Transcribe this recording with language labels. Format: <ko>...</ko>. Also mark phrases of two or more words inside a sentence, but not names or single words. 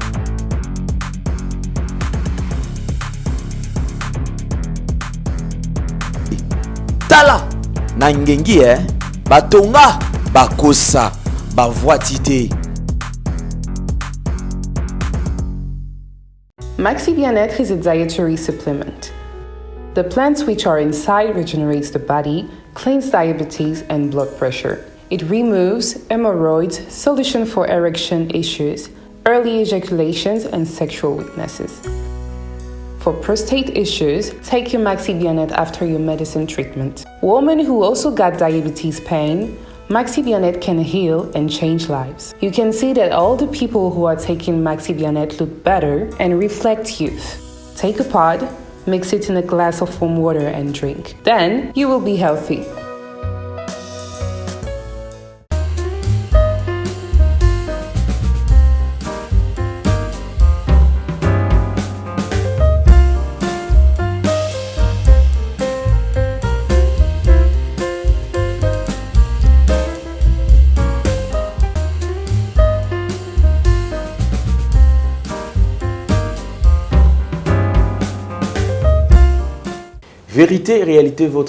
<ln>Tala na ngengi batonga bakosa ba voitité.</ln> <en>Maxi Bien-être is a dietary supplement. The plants which are inside regenerates the body, cleans diabetes and blood pressure. It removes hemorrhoids, solution for erection issues, early ejaculations, and sexual weaknesses. For prostate issues, take your Maxi Bionnet after your medicine treatment. Women who also got diabetes pain, Maxi Bionnet can heal and change lives. You can see that all the people who are taking Maxi Bionnet look better and reflect youth. Take a pod, mix it in a glass of warm water and drink. Then you will be healthy.</en> <fr>Vérité et réalité, votre</fr>